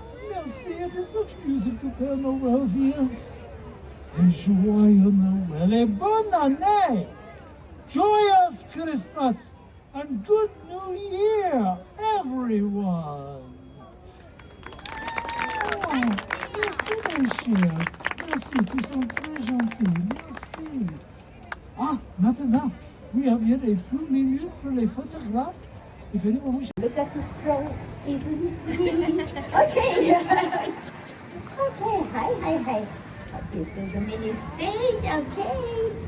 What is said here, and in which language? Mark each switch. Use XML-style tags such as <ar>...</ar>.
<en>Merci, it is such music to Père Noël's ears.</en> <fr>Et Joyeux Noël et bonne année.</fr> <en>Joyous Christmas and good New Year, everyone.</en> <fr>Oh, merci, mes chère. Merci, tu sont très gentils. Merci. Ah, maintenant,</fr> <en>we have here a few minutes for</en> <fr>les photographes.</fr> <en>If anyone wishes. Look at the stroll, isn't it neat? Okay. Okay, hi. This is the mini stage, okay.</en>